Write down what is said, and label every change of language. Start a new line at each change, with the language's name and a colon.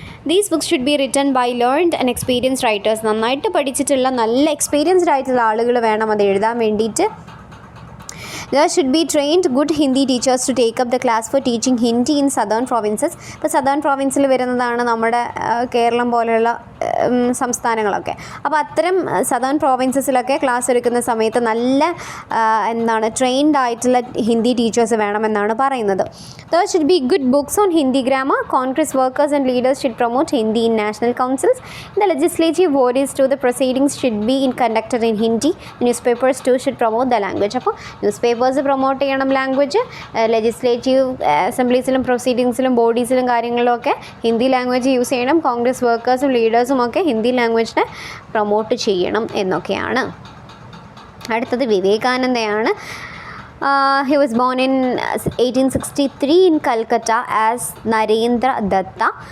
English: These books should be written by learned and experienced writers.
Malayalam: നന്നായിട്ട് പഠിച്ചിട്ടുള്ള നല്ല experienced ആയിട്ടുള്ള ആളുകൾ വേണം അത് എഴുതാൻ വേണ്ടിയിട്ട്.
English: There should be trained good Hindi teachers to take up the class for teaching Hindi in southern provinces.
Malayalam: ഇപ്പോൾ സദേൺ പ്രൊവിൻസിൽ വരുന്നതാണ് നമ്മുടെ കേരളം പോലെയുള്ള സംസ്ഥാനങ്ങളൊക്കെ. അപ്പോൾ അത്തരം സദേൺ പ്രൊവിൻസസിലൊക്കെ ക്ലാസ് എടുക്കുന്ന സമയത്ത് നല്ല ട്രെയിൻഡ് ആയിട്ടുള്ള ഹിന്ദി ടീച്ചേഴ്സ് വേണമെന്നാണ് പറയുന്നത്.
English: There should be good books on Hindi grammar. Congress workers and leaders should promote Hindi in national councils. The legislative bodies to the proceedings should be conducted in Hindi. The newspapers too should promote the language.
Malayalam: അപ്പോൾ ന്യൂസ്പേപ്പേഴ്സ് promote ചെയ്യണം language. Legislative അസംബ്ലീസിലും പ്രൊസീഡിങ്സിലും ബോഡീസിലും കാര്യങ്ങളിലൊക്കെ Hindi language use ചെയ്യണം. കോൺഗ്രസ് വർക്കേഴ്സും ലീഡേഴ്സും ഒക്കെ Hindi ലാംഗ്വേജിനെ promote ചെയ്യണം എന്നൊക്കെയാണ്. അടുത്തത് വിവേകാനന്ദയാണ്.
English: He was born in 1863 in Calcutta as Narendra Datta.